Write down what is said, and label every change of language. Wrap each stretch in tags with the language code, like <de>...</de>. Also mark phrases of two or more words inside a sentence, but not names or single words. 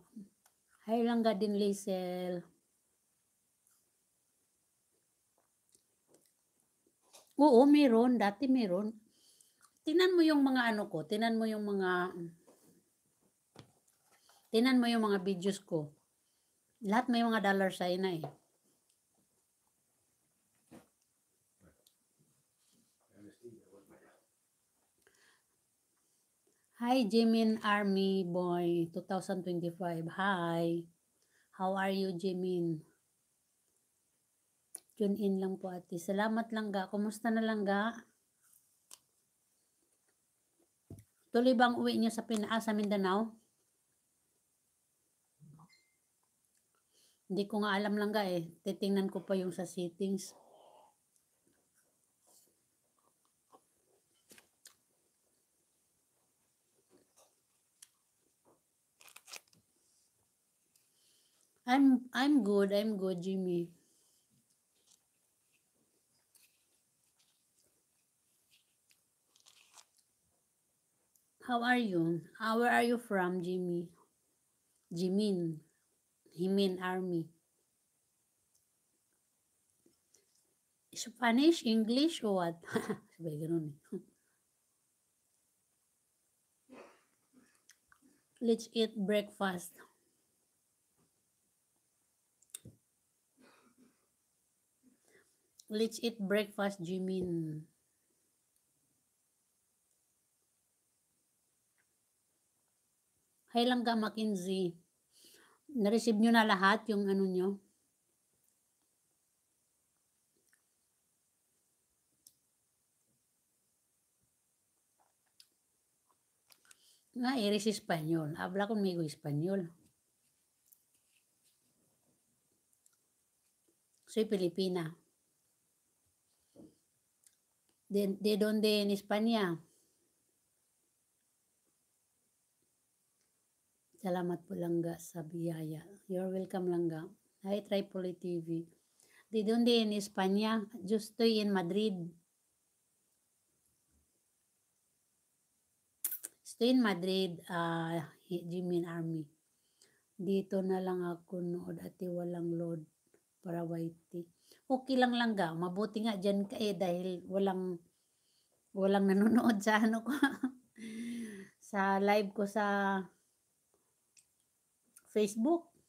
<tl>Hi Langga din Liesel. Oo, meron. Dati meron. Tingnan mo yung mga ano ko. Tingnan mo yung mga videos ko. Lahat may mga dollar sign na eh.</tl> <en>Hi, Jimin Army Boy 2025. Hi. How are you,</en> <tl>Jimin?</tl> <en>Tune in</en> <tl>lang po ate. Salamat lang ga. Kumusta na lang ga? Tuloy bang uwi niyo sa sa Mindanao? Hindi ko nga alam lang ga eh. Titingnan ko pa yung sa settings.</tl> <en>I'm good, Jimmy. How are you? Where are you from, Jimmy? Jimin. Himin Army. Spanish, English, or what?</en> <tl>Sabay ganun eh.</tl> <en>Let's eat breakfast. Let's eat breakfast, Jimin.</en> <tl>Hi lang ka, Mackenzie. Na-receive nyo na lahat yung ano nyo? Nga,</tl> <es>eres Espanyol. Habla conmigo Espanyol. Soy Pilipina. ¿De dónde en España?</es> <tl>Salamat po Langga sa biyaya.</tl> <en>You're welcome Langga. Hi Tripoli TV.</en> <es>¿De dónde en España? Yo estoy en Madrid. Estoy in Madrid, Jimin Army.</es> <tl>Dito na lang ako nood at walang load para YT. Okay lang Langga. Mabuti nga dyan ka eh dahil walang nanonood sa ano ko. Sa live ko sa Facebook.</tl>